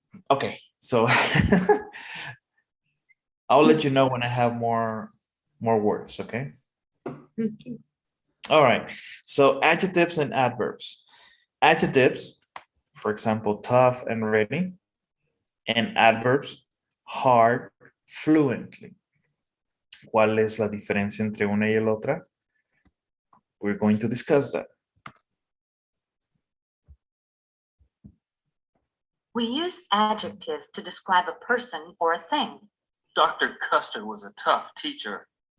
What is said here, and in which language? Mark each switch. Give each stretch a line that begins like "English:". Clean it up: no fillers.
English: Okay, so I'll let you know when I have more words, okay? Ok. All right. So adjectives and adverbs. Adjectives, for example, tough and ready. And adverbs, hard, fluently.
Spanish: ¿Cuál es la diferencia entre una y la otra?
English: We're going to discuss that. We use adjectives to describe a person or a thing. Dr. Custer was a tough teacher.